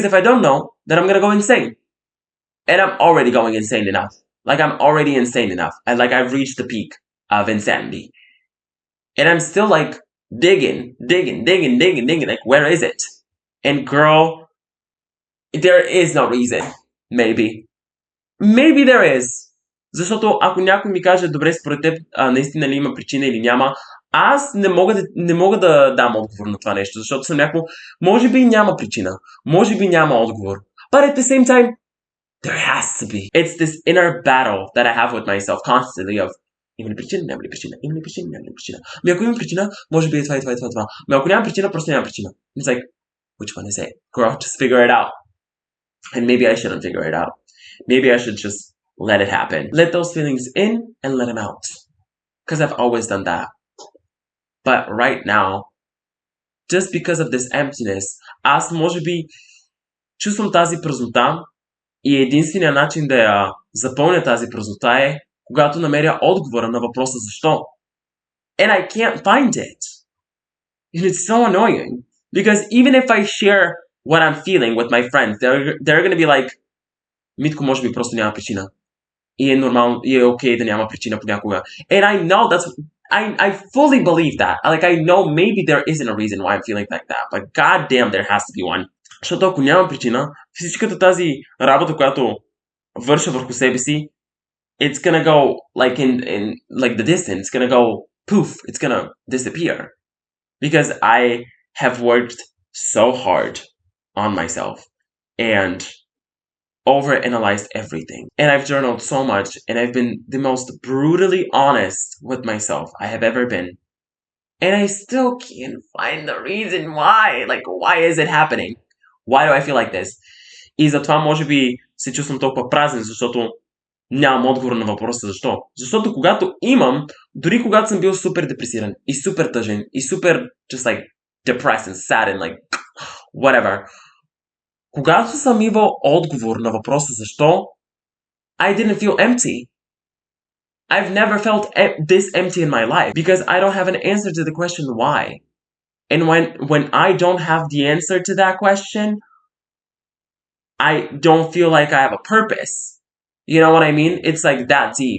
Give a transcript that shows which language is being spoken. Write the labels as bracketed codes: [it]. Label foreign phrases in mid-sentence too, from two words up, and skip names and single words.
[en] Because if I don't know, then I'm going to go insane. And I'm already going insane enough. Like I'm already insane enough. I've reached the peak of insanity. And I'm still like digging. Like, where is it? And girl, there is no reason. Maybe. Maybe there is. [bg] Защото ако някой ми каже, добре, според теб наистина ли има причина или няма, аз не мога да дам отговор на това нещо, защото съм някакво, може би няма причина, може би няма отговор. [en] But at the same time, there has to be. It's this inner battle that I have with myself constantly of [bg] има ли причина, няма ли причина, има ли причина, няма ли причина. Ами ако има причина, може би е това и това и това и това. Ами ако няма причина, просто няма причина. [en] It's like, which one is it? Girl, just figure it out. And maybe I shouldn't figure it out. Maybe I should just let it happen. Let those feelings in and let them out. Because I've always done that. But right now, just because of this emptiness, [bg] аз може би чувствам тази празнота и единственият начин да я запълня тази празнота е когато намеря отговора на въпроса защо. [en] And I can't find it. And it's so annoying. Because even if I share what I'm feeling with my friends, they're gonna be like, [bg] Митко, може би просто няма причина. И е нормално, и е окей да няма причина понякога. [en] And I know I fully believe that. Like, I know maybe there isn't a reason why I'm feeling like that. But goddamn, there has to be one. [bg] Защото ако няма причина, всичката тази работа, която върша върху себе си, [en] it's gonna go like in like the distance. It's gonna go poof. It's gonna disappear. Because I have worked so hard on myself. And overanalyzed everything. And I've journaled so much, and I've been the most brutally honest with myself I have ever been. And I still can't find the reason why. Like, why is it happening? Why do I feel like this? [bg] И затова може би се чувствам толкова празен, защото нямам отговор на въпроса защо. Защото когато имам, дори когато съм бил супер депресиран и супер тъжен и супер [en] just like depressed and sad and like whatever, [bg] когато съм имал отговор на въпроса защо, [en] I didn't feel empty. I've never felt this empty in my life because I don't have an answer to the question why. And when I don't have the answer to that question, I don't feel like I have a purpose. You know what I mean? It's like that deep.